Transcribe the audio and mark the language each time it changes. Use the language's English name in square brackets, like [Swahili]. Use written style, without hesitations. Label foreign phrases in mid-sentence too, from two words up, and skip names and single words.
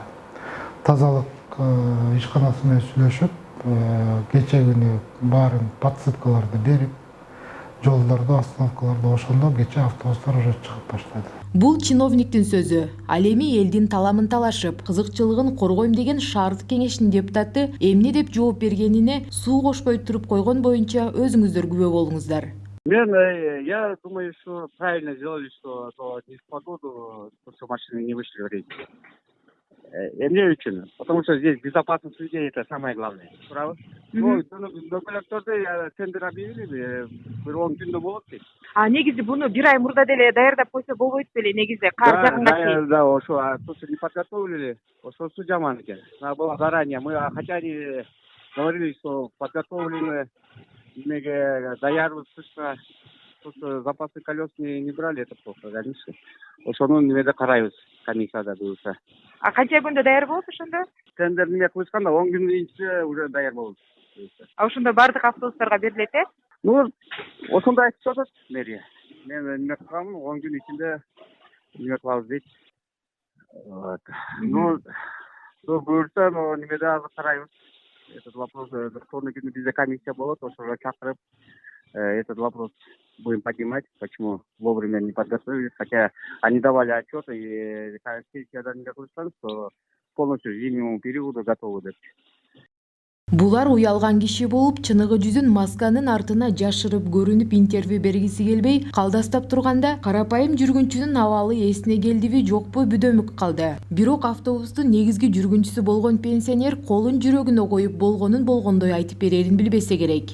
[Kyrgyz] Тазалык ишканасы менен сүйлөшүп, кече күнү баарын подсыпкаларды берип, жолдорду, остановкаларды ошондо кече автобустар уже чыгып баштады. Бул чиновниктин сөзү. Ал эми элдин таламын талашып, кызыкчылыгын коргойм деген шаардык кеңештин депутаты эмне деп жооп бергенине суу кошпой туруп койгон боюнча өзүңүздөр күбө болуңуздар. [Russian] Я думаю, что правильно сделали, что не в погоду, что машины не вышли в рейс. [Kyrgyz] Эмне үчүн? [Russian] Потому что здесь безопасность людей это самое главное. Правы? [Kyrgyz] Дөңгөлөктөрдү [Russian] тендер объявили, [Kyrgyz] бир 10 күндө болот дейт. Негизи буну бир ай мурда деле даярдап койсо болбойт беле, негизи кар жааганга чейин. Да, ошо [Russian] то, что не подготовили, [Kyrgyz] ошосу жаман экен. [Russian] Надо было заранее. Мы хотя они говорили, что подготовлены, [Kyrgyz] немеге даярбыз кышка. [Russian] То, что запасы колес не брали, это плохо, конечно. [Kyrgyz] Ошону немеде карайбыз комиссияда буюрса. Канча күндө даяр болот ошондо? Тендер неме кылышканда 10 күндүн ичинде уже даяр болот. Ошондо бардык автобустарга берилет, э? Ошондой айтып жатат мэрия. Мен неме кылгам, 10 күн ичинде неме кылабыз дейт. Буюрса немеде азыр карайбыз. [Russian] Этот вопрос электронный [Kyrgyz] күнү бизде комиссия болот, ошого чакырып [Russian] этот вопрос будем поднимать, почему вовремя не подготовились, хотя они давали отчет [Kyrgyz] и сессиядан кылышкан, [Russian] что полностью зимнему периоду готовы деп. [Kyrgyz] Булар уялган киши болуп, чыныгы жүзүн масканын артына жашырып көрүнүп интервью бергиси келбей, калдастап турганда карапайым жүргүнчүнүн абалы эсине келдиби жокпу бүдөмүк калды. Бирок автобустун негизги жүргүнчүсү болгон пенсионер колун жүрөгүнө коюп болгондой айтып берерин билбесе керек.